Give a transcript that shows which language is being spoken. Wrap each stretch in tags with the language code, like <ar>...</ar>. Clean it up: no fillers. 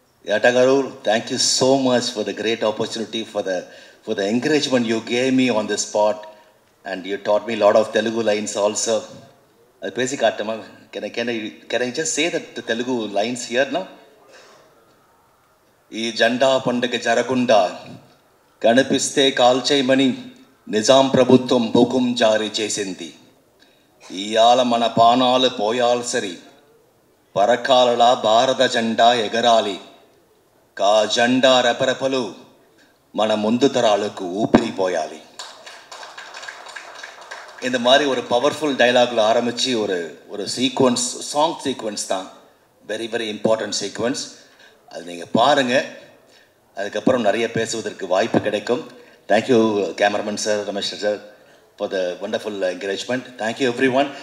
<en>Yata Garu, thank you so much for the great opportunity, for the encouragement you gave me on the spot, and you taught me a lot of Telugu lines also. Can I just say that the Telugu lines here now?</en> <te>ఈ జెండా పండుగ జరగకుండా కనిపిస్తే కాల్చేయమని నిజాం ప్రభుత్వం హుకుం జారీ చేసింది. ఇయాల మన పానాలు పోయాల్సరి పరకాలలా భారత జెండా ఎగరాలి. కా జెండా రెపరెపలు మన ముందు తరాలకు ఊపిరిపోయాలి.</te> <ta>இந்த மாதிரி ஒரு பவர்ஃபுல் டைலாகில் ஆரம்பித்து ஒரு சீக்வன்ஸ், சாங் சீக்வன்ஸ் தான், வெரி வெரி இம்பார்ட்டன்ட் சீக்வன்ஸ். அது நீங்கள் பாருங்கள், அதுக்கப்புறம் நிறைய பேசுவதற்கு வாய்ப்பு கிடைக்கும்.</ta> <en>Thank you cameraman sir, Ramesh sir, for the wonderful encouragement. Thank you everyone.</en>